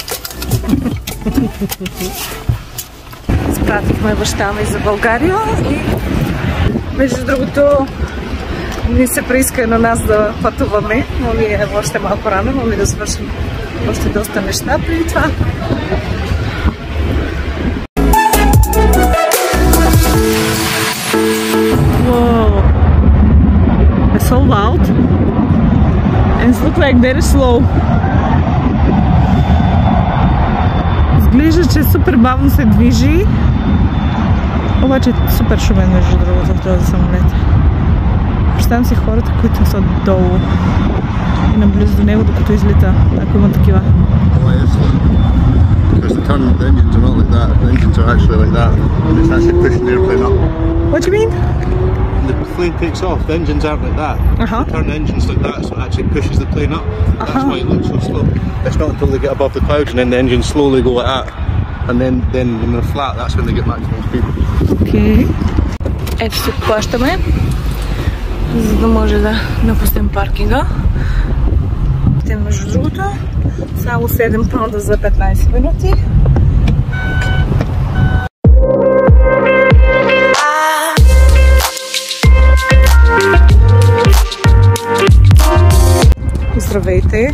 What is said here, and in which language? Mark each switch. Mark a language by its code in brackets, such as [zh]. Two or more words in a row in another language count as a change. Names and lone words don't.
[bg] Спратихме баща ми за България и между другото ни се прииска на нас да пътуваме, но ние е още малко рано, но ми да свършим още доста неща преди това. [en] So loud and it looks like very slow. [bg] Изглежда, че супер бавно се движи, обаче е супер шумен между другото в този самолет. Представям си хората, които са долу и наблизо до него, докато излита, ако има такива. [en] Because the engines are not like that. The engines are actually like that. It's actually pushing the airplane up. What do you mean? The plane takes off. The engines aren't like that. They turn the engines like that, so it actually pushes the plane up. That's why it looks so slow. It's not until they get above the clouds and then the engines slowly go like that, and then when they're flat, that's when they get maximum speed. Okay. [bg] Ето се плащаме, за да може да напуснем паркинга. Между другото, само 7 паунда за 15 минути. Здравейте!